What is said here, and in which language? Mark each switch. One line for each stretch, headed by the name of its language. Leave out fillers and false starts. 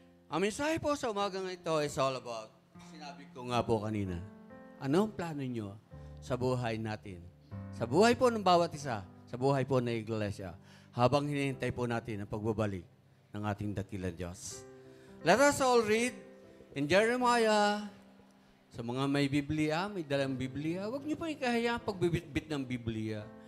Filipino: Ang mensahe po sa umagang ito
English: is all about,
Filipino: sinabi ko nga po kanina, ano ang plano nyo sa buhay natin? Sa buhay po ng bawat isa, sa buhay po ng iglesia, habang hinihintay po natin ang pagbabalik ng ating dakilang Diyos.
English: Let us all read in Jeremiah.
Filipino: Sa mga may Biblia, may dalang Biblia, huwag niyo po ikahayaan pagbibitbit ng Biblia.